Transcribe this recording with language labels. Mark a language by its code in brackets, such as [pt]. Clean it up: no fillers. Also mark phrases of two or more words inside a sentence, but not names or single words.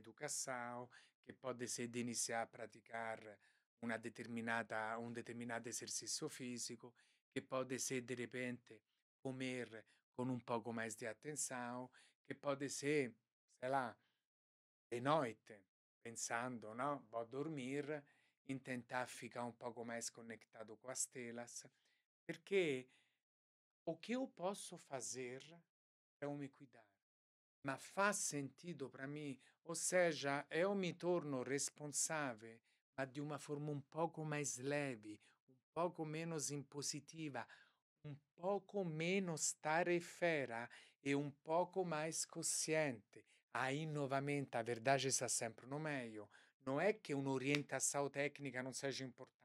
[pt] educação, que pode ser de iniciar a praticar um determinado exercício físico, que pode ser de repente comer com um pouco mais de atenção, que pode ser, sei lá, de noite, pensando, não, vou dormir, em tentar ficar um pouco mais conectado com as telas, porque o que eu posso fazer é eu me cuidar. [it] Ma fa [pt] sentido para mim? Ou seja, eu me torno responsável, [it] ma di una forma un poco [pt] mais leve, un pouco menos impositiva, um pouco menos tarefeira e um pouco mais consciente. Aí, novamente, a verdade está sempre no meio. Não é que uma orientação técnica não seja importante.